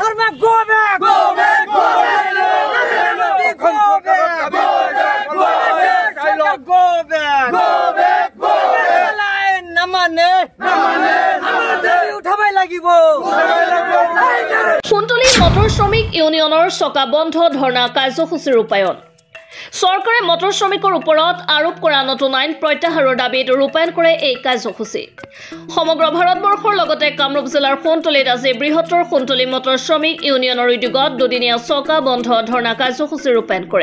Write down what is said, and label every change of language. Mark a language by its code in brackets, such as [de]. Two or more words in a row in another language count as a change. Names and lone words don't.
[en] Go back! Go back! Go back! Go back! Go back! Go back! Namane! Namane! Namane! [as] উঠাবাই লাগিব। কুন্তলী মটৰ শ্ৰমিক ইউনিয়নৰ চকা বন্ধ ধৰ্ণা কাৰ্যসূচী ৰূপায়ণ। চৰকাৰে মটৰ শ্ৰমিকৰ ওপৰত আৰোপ কৰা নতুন আইন প্ৰত্যাহাৰৰ দাবীত ৰূপায়ণ কৰে এই কাৰ্যসূচী। সমগ্ৰ ভাৰতবৰ্ষৰ লগতে কামৰূপ জিলাৰ কুন্তলীত আজি বৃহত্তৰ কুন্তলী মটৰ শ্ৰমিক ইউনিয়নৰ উদ্যোগত দুদিনীয়া চকা বন্ধ ধৰ্ণা কাৰ্যসূচী ৰূপায়ণ কৰে।